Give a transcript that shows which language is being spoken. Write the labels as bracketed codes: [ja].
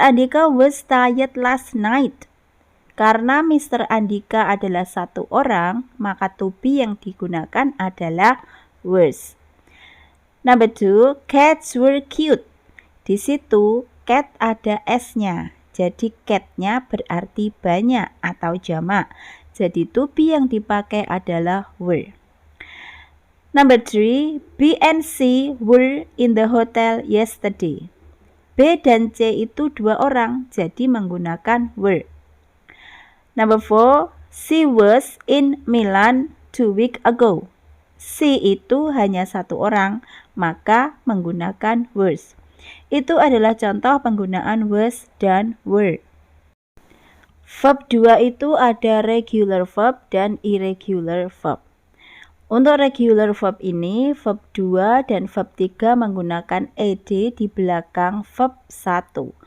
[en] Andika was tired last night. [id] Karena Mr. Andika adalah satu orang, maka to be yang digunakan adalah was. [en] Number 2, cats were cute. [id] Di situ cat ada s-nya. Jadi cat-nya berarti banyak atau jamak. Jadi to be yang dipakai adalah were. [en] Number 3, B and C were in the hotel yesterday. [id] B dan C itu 2 orang, jadi menggunakan were. [en] Number 4, she was in Milan 2 weeks ago. [id] She itu hanya 1 orang, maka menggunakan was. Itu adalah contoh penggunaan was dan were. Verb 2 itu ada regular verb dan irregular verb. Untuk regular verb ini, verb 2 dan verb 3 menggunakan ed di belakang verb 1.